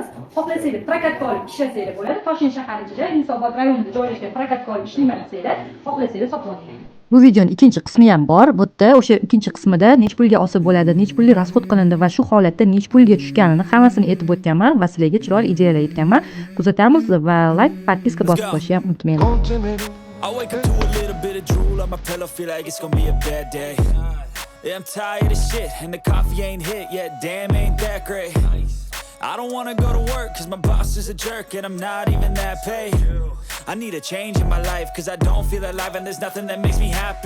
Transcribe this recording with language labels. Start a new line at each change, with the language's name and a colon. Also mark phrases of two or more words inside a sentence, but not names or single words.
Uzbek: Xohlasanglar prokatga olib ishlasanglar bo'ladi. Toshkent shahar ichida, Yunusobod rayonida joylashgan prokatga olib ishlayman desanglar, xohlasanglar sotib oling. Bu videoning ikkinchi qismi ham bor. Bu yerda o'sha ikkinchi qismida nech pulga olsa bo'ladi, nech pulga rasxod qilindi va shu holatda nech pulga tushganini hammasini aytib o'tganman va sizlarga chiroyli ideyalar aytganman. Kuzatamiz va like, podpiska bosib qo'yishni ham unutmanglar.
English: I wake up to a little bit of drool on my pillow, feel like it's gonna be a bad day. Yeah, I'm tired of shit, and the coffee ain't hit yet, damn ain't that great. I don't wanna go to work, cause my boss is a jerk, and I'm not even that paid. I need a change in my life, cause I don't feel alive, and there's nothing that makes me happy.